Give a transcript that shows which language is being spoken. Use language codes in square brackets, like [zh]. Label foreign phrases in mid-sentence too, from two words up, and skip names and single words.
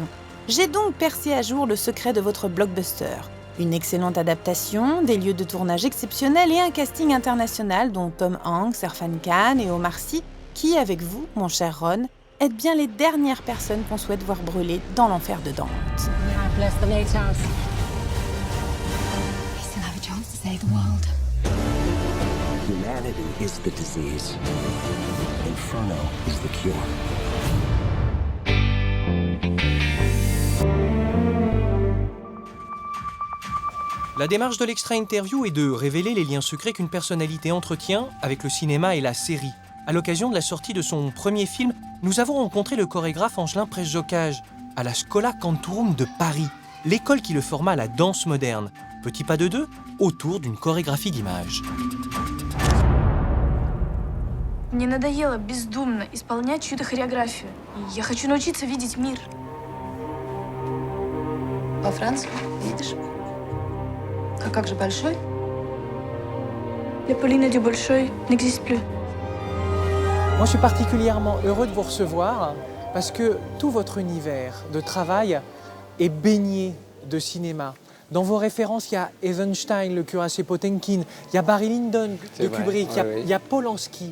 [fr] J'ai donc percé à jour le secret de votre blockbuster. Une excellente adaptation, des lieux de tournage exceptionnels et un casting international dont Tom Hanks, Irfan Khan et Omar Sy, qui, avec vous, mon cher Ron, êtes bien les dernières personnes qu'on souhaite voir brûler dans l'enfer de Dante. [en] Bless the lighthouse. We still have a chance to save the world. Humanity is the disease. Inferno is the cure. [fr] La démarche de l'extra interview est de révéler les liens secrets qu'une personnalité entretient avec le cinéma et la série. À l'occasion de la sortie de son premier film, nous avons rencontré le chorégraphe Angelin Presz-Jocage à la Schola Cantorum de Paris, l'école qui le forma à la danse moderne. Petit pas de deux, autour d'une chorégraphie d'images. [ru] Мне надоело бездумно исполнять чью-то хореографию. Я хочу научиться видеть мир. Во Францию едешь? А как же Большой? [fr] La Pauline du Bolshoi n'existe plus. Moi, je suis particulièrement heureux de vous recevoir parce que tout votre univers de travail est baigné de cinéma. Dans vos références, il y a Eisenstein, le cuirassé Potemkin, il y a Barry Lyndon de Kubrick, il y a Polanski.